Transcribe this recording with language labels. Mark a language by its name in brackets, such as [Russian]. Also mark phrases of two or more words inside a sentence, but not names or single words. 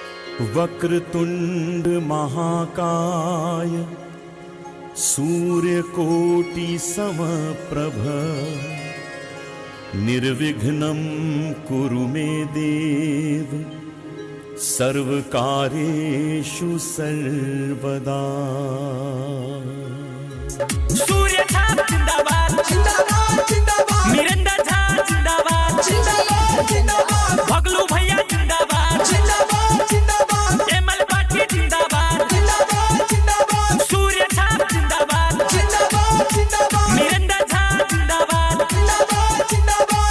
[Sanskrit] वक्रतुंड महाकाय सूर्यकोटि समप्रभ निर्विघ्नं कुरु मे देव सर्वकार्येषु सर्वदा। [Hindi] सूर्य छाप जिंदाबाद जिंदाबाद जिंदाबाद, मिरंदा झा जिंदाबाद जिंदाबाद जिंदाबाद, भगलू भैया जिंदाबाद जिंदाबाद जिंदाबाद, एमएल पाटिल जिंदाबाद जिंदाबाद जिंदाबाद, सूर्य छाप जिंदाबाद जिंदाबाद जिंदाबाद, मिरंदा झा जिंदाबाद जिंदाबाद जिंदाबाद।